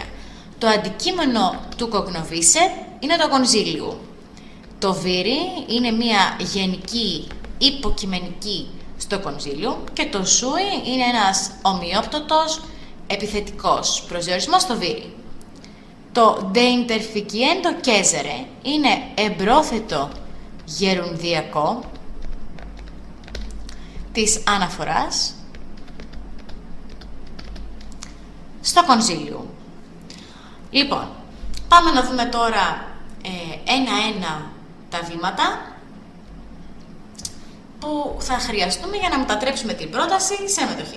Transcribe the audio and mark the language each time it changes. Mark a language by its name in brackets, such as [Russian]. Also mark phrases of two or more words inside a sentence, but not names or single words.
[Greek] Το αντικείμενο του cognovisset είναι το consilium. Το viri είναι μια γενική υποκειμενική στο consilium και το sui είναι ένας ομοιόπτωτος επιθετικός προσδιορισμός στο viri. Το [Latin] de interficiendo Caesare [Greek] είναι εμπρόθετο γερουνδιακό της αναφοράς στο consilium. Λοιπόν, πάμε να δούμε τώρα ένα-ένα τα βήματα που θα χρειαστούμε για να μετατρέψουμε την πρόταση σε μετοχή.